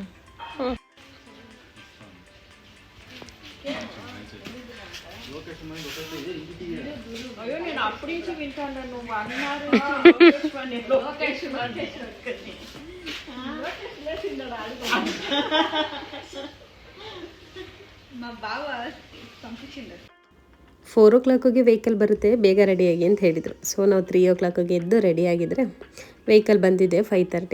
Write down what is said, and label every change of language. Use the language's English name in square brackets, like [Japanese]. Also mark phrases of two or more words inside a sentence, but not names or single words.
[Telugu] అయ్యో, నేను అప్పటి నుంచి వింటాను. నువ్వు అన్నారు మా బావ పంపించిండు. [English] 4 o'clock vehicle [Kannada] ಬರುತ್ತೆ, ಬೇಗ ರೆಡಿಯಾಗಿ ಅಂತ ಹೇಳಿದರು. ಸೊ ನಾವು 3 o'clock ಎದ್ದು ರೆಡಿಯಾಗಿದ್ದರೆ ವೆಹಿಕಲ್ ಬಂದಿದೆ 5:30.